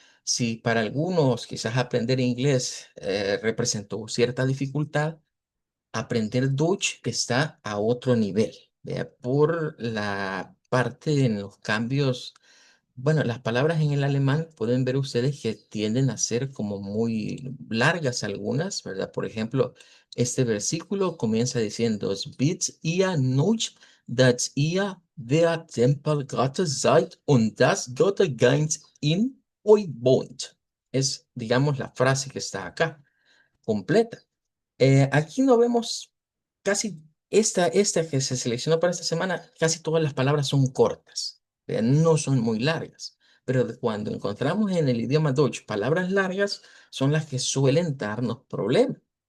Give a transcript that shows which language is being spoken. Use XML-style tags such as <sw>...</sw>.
<es>Si para algunos quizás aprender inglés representó cierta dificultad, aprender Dutch está a otro nivel, ¿vea? Por la parte en los cambios. Bueno, las palabras en el alemán pueden ver ustedes que tienden a ser como muy largas algunas, ¿verdad? Por ejemplo, este versículo comienza diciendo,</es> <de>"Spitz ihr nicht, dass ihr der Tempel Gottes seid und das Göttergeist in euch wohnt."</de> <es>Es, digamos, la frase que está acá, completa. Aquí no vemos casi esta que se seleccionó para esta semana, casi todas las palabras son cortas, no son muy largas. Pero cuando encontramos en el idioma Deutsch palabras largas, son las que suelen darnos problemas.</es>